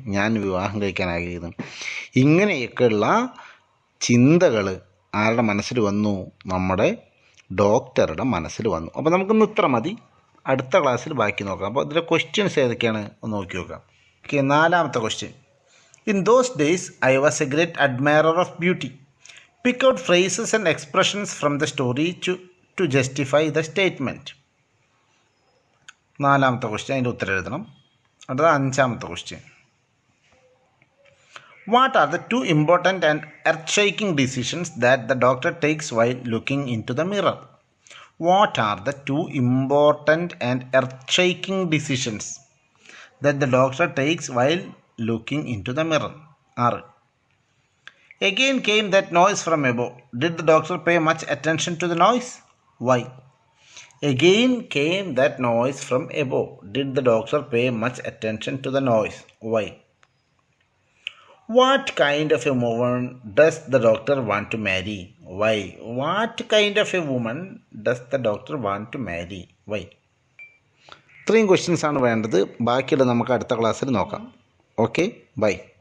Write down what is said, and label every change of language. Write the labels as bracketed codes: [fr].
[ml] ഞാൻ വിവാഹം കഴിക്കാൻ ആഗ്രഹിക്കുന്നത്. ഇങ്ങനെയൊക്കെയുള്ള ചിന്തകൾ ആരുടെ മനസ്സിൽ വന്നു? നമ്മുടെ ഡോക്ടറുടെ മനസ്സിൽ വന്നു. അപ്പോൾ നമുക്കിന്ന് ഇത്ര മതി. അടുത്ത ക്ലാസ്സിൽ ബാക്കി നോക്കാം. അപ്പോൾ ഇതിലെ ക്വസ്റ്റ്യൻസ് ഏതൊക്കെയാണ് ഒന്ന് നോക്കി നോക്കാം. [en] okay, [ml] 4ാമത്തെ question. [en] In those days I was a great admirer of beauty. Pick out phrases and expressions from the story to justify the statement. [ml] 4ാമത്തെ question, അതിൻ്റെ ഉത്തരം എഴുതണം. അടുത്ത 5ാമത്തെ question. [en] What are the 2 important and earth-shaking decisions that the doctor takes while looking into the mirror? What are the 2 important and earth-shaking decisions that the doctor takes while looking into the mirror? 6. Again came that noise from above. Did the doctor pay much attention to the noise? Why? Again came that noise from above. Did the doctor pay much attention to the noise? Why? What kind of a woman does the doctor want to marry? Why? What kind of a woman does the doctor want to marry? Why? [ml] 3 questions ആണ് വേണ്ടത്. ബാക്കിയുള്ളത് നമുക്ക് അടുത്ത ക്ലാസ്സിൽ നോക്കാം. Okay, by.